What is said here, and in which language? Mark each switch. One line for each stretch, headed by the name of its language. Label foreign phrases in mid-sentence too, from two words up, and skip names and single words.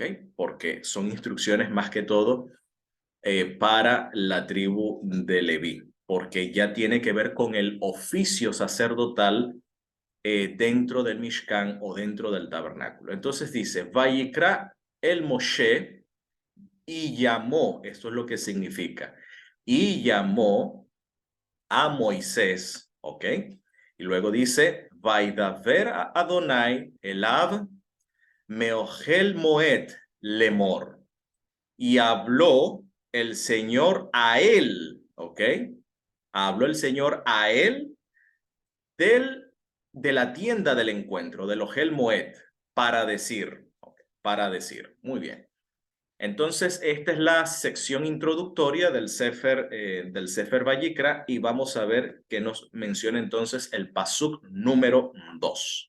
Spanish: Porque son instrucciones más que todo para la tribu de Leví, porque ya tiene que ver con el oficio sacerdotal dentro del Mishkan o dentro del tabernáculo. Entonces dice,
Hebrew: ויקרא אל משה,
Spanish: y llamó, esto es lo que significa, y llamó a Moisés, ¿ok?
Hebrew: Y luego dice, וידבר א ה' אליו מאהל מועד לאמר.
Spanish: Y habló el Señor a él, ¿ok? Habló el Señor a él de la tienda del encuentro, del
Hebrew: אהל מועד,
Spanish: para decir, ¿ok? Para decir, muy bien. Entonces, esta es la sección introductoria del Sefer Vayikra y vamos a ver qué nos menciona entonces el pasuk número 2.